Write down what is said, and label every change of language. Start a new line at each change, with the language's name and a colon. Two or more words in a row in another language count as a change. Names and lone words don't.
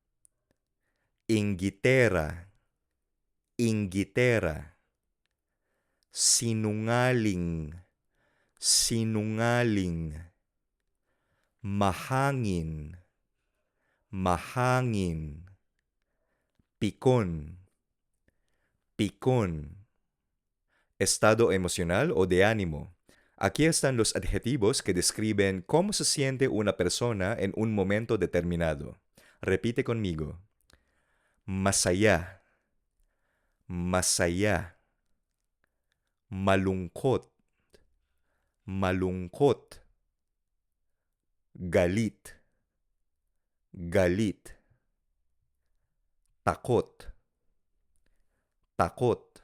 Filipino: Inggitera, inggitera. sinungaling, sinungaling, mahangin, mahangin, pikon, pikon.
Spanish: Estado emocional o de ánimo. Aquí están los adjetivos que describen cómo se siente una persona en un momento determinado. Repite conmigo.
Filipino: Masaya, masaya, malungkot, malungkot, galit, galit, takot, takot,